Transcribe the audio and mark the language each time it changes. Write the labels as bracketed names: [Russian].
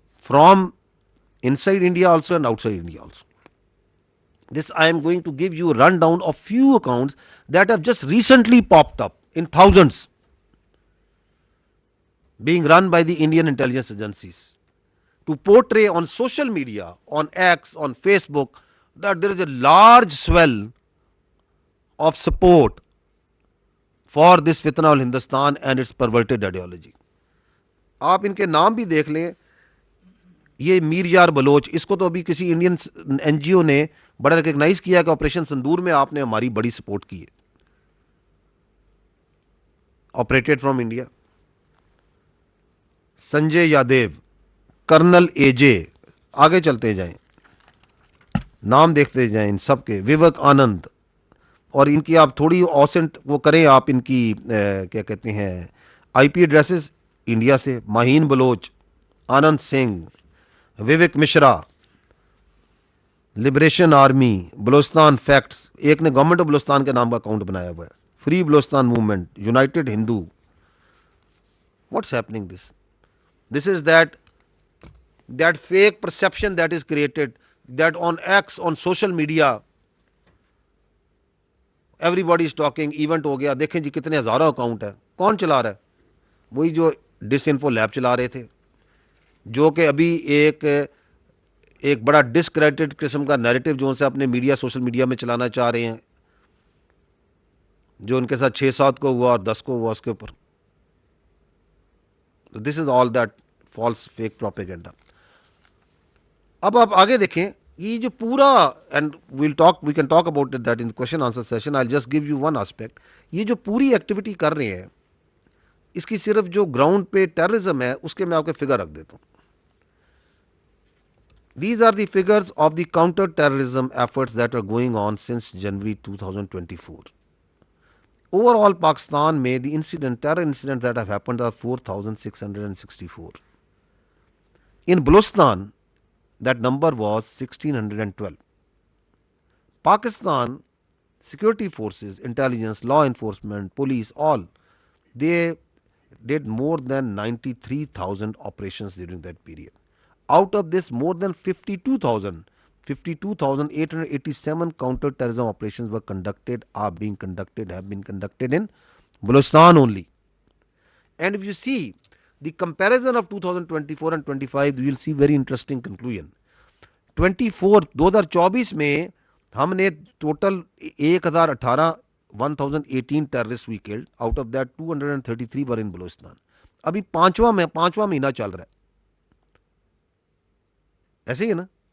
[English] from inside India also and outside India also. This I am going to give you a rundown of few accounts that have just recently popped up in thousands, being run by the Indian intelligence agencies to portray on social media, on X, on Facebook, that there is a large swell of support for this fitna al Hindustan and its perverted ideology. [Urdu] آپ ان کے نام بھی دیکھ لیں. یہ میر یار بلوچ, اس کو تو ابھی کسی انڈین این جی او نے بڑا ریکگنائز کیا کہ آپریشن سندور میں آپ نے ہماری بڑی سپورٹ کی ہے, operated from India. Sanjay Yadav, colonel اے جے, آگے چلتے جائیں, نام دیکھتے جائیں ان سب کے, ووک آنند, اور ان کی آپ تھوڑی اوسنٹ وہ کریں, آپ ان کی کیا کہتے ہیں آئی پی ایڈریسز انڈیا سے. ماہین بلوچ, آنند Singh, woke Mishra, liberation army, Balochistan facts, ایک نے گورنمنٹ آف بلوچستان کے نام کا اکاؤنٹ بنایا ہوا ہے, free Balochistan movement, United Hindu. [English] What's happening this? This is that fake perception that is created, that on X, on social media everybody is talking, [Urdu] event ہو گیا. دیکھیں جی کتنے ہزاروں اکاؤنٹ ہے, کون چلا رہا ہے؟ وہی جو ڈس انفو لیب چلا رہے تھے, جو کہ ابھی ایک بڑا ڈسکریڈٹڈ قسم کا نیریٹو جو ان سے اپنے میڈیا, سوشل میڈیا میں چلانا چاہ رہے ہیں, جو ان کے ساتھ 6-7 کو ہوا اور 10 کو ہوا اس کے اوپر. [English] This is all that false fake propaganda. [Urdu] اب آپ آگے دیکھیں, یہ جو پورا, [English] And we can talk about that in question answer session. I just give you one aspect. [Urdu] یہ جو پوری ایکٹیویٹی کر رہے ہیں, اس کی صرف جو گراؤنڈ پہ ٹیررزم ہے اس کے میں آپ کے فگر رکھ دیتا ہوں. [English] These are the figures of the counter-terrorism efforts that are going on since January 2024. Overall, Pakistan में the terror incidents that have happened are 4,664. In Balochistan, that number was 1,612. Pakistan security forces, intelligence, law enforcement, police, all, they did more than 93,000 operations during that period. Out of this, more than 52,887 counter-terrorism operations were conducted, have been conducted in Balochistan only. And if you see the comparison of 2024 and 25, you will see very interesting conclusion. [Urdu] 2024 میں ہم نے total [English] 1018 terrorist we killed, out of that 233 were in Balochistan. [Urdu] ابھی پانچواں مہینہ چل رہا ہے, ایسے ہی ہے نا.